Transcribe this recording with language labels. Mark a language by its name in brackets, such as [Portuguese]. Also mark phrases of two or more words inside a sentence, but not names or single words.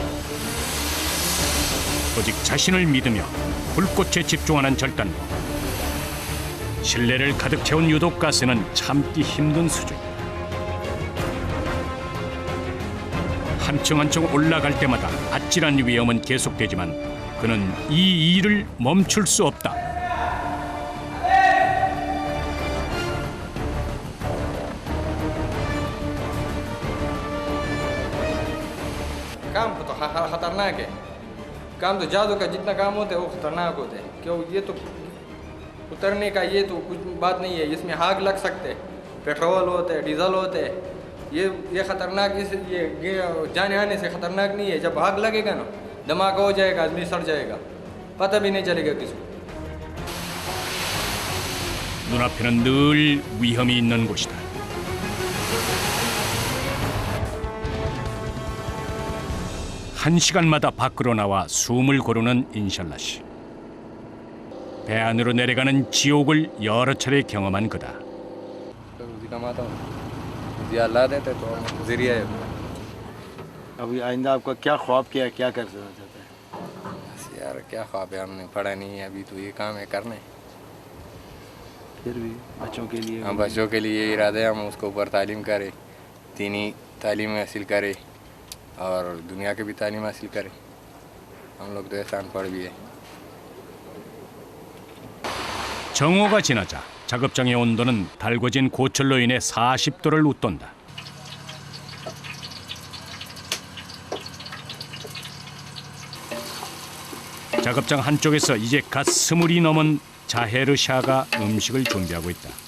[Korean] 오직 자신을 믿으며 불꽃에 집중하는 절단공. 실내를 가득 채운 유독가스는 참기 힘든 수준. 한층 한층 올라갈 때마다 아찔한 위험은 계속되지만 그는 이 일을 멈출 수 없다. [Urdu] کام تو خطرناک ہے. کام تو جادو کا جتنا کام ہوتا ہے وہ خطرناک ہوتا ہے. کیوں یہ تو اترنے کا یہ تو کچھ بات نہیں ہے. اس میں آگ لگ سکتے ہیں، پیٹرول ہوتے ہیں، ڈیزل ہوتے ہیں. یہ خطرناک یہ جانے آنے سے خطرناک نہیں ہے. جب آگ لگے گا نا دھماکہ ہو جائے گا، آدمی سڑ جائے گا، پتا بھی نہیں چلے گا کسی کو. [Korean] 눈앞에는 늘 위험이 있는 곳이다. 한 시간마다 밖으로 나와 숨을 고르는 인샬라 씨. 배 안으로 내려가는 지옥을 여러 차례 경험한 그다. [Urdu] ابھی آئندہ آپ کا کیا خواب کیا ہے، کیا کر چاہتے ہیں? یار کیا خواب ہے، ہم نے پڑھا نہیں ہے ابھی، تو یہ کام ہے کرنے. پھر بھی بچوں کے لیے ہم بچوں کے لیے ارادے ہم اس کو اوپر تعلیم کریں، دینی تعلیم حاصل کریں اور دنیا کی بھی تعلیم حاصل کریں. ہم لوگ تو ایسا ان پڑھ بھی ہے. [Korean] 정오가 지나자 작업장의 온도는 달궈진 고철로 인해 40도를 웃돈다. 작업장 한쪽에서 이제 갓 20이 넘은 자헤르 샤가 음식을 준비하고 있다.